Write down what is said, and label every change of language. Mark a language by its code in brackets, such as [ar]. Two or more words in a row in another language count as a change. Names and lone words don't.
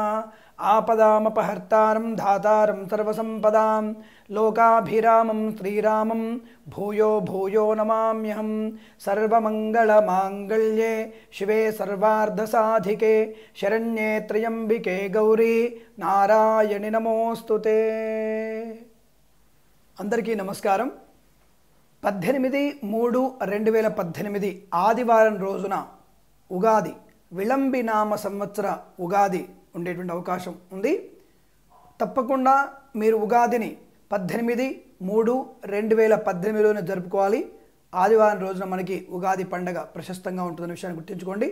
[sa] आपदामपहर्तारं धातारं सर्वसंपदां लोकाभिरामं श्रीरामं भूयो भूयो नमाम्यहं। सर्वमंगलमांगल्ये शिवे सर्वार्धसाधिके शरण्ये त्र्यंबिके गौरी नारायणि नमोस्तुते। [te] అందరికీ నమస్కారం। 18/3/2018 ఆదివారం రోజున ఉగాది విళంబి నామ సంవత్సర ఉగాది ఉండేటువంటి అవకాశం ఉంది. తప్పకుండా మీరు ఉగాదిని 18/3/2018లోనే జరుపుకోవాలి. ఆదివారం రోజున మనకి ఉగాది పండగ ప్రశస్తంగా ఉంటుందనే విషయాన్ని గుర్తుంచుకోండి.